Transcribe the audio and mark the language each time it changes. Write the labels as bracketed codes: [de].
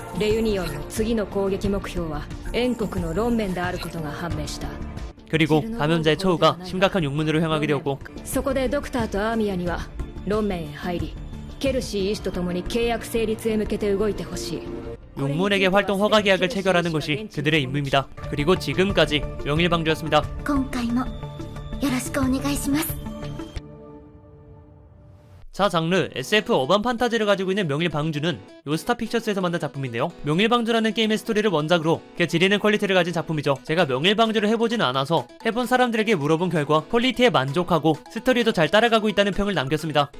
[ja] レユニオンの次の攻撃目標は燕国のロンメンであることが判明した [ko] 그리고 감염자의 처우가 심각한 용문으로 향하게 되었고 [ja] そこでドクターとアーミアにはロンメンへ入りケルシー医師と共に契約成立へ向けて動いてほしい [ko] 용문에게 활동 허가 계약을 체결하는 것이 그들의 임무입니다. 그리고 지금까지 명일방주였습니다. [ja] 今回もよろしくお願いします。 [ko] 자 장르 SF 어반 판타지를 가지고 있는 명일방주는 요스타 픽처스에서 만든 작품인데요. 명일방주라는 게임의 스토리를 원작으로 그 지리는 퀄리티를 가진 작품이죠. 제가 명일방주를 해보지는 않아서 해본 사람들에게 물어본 결과 퀄리티에 만족하고 스토리도 잘 따라가고 있다는 평을 남겼습니다.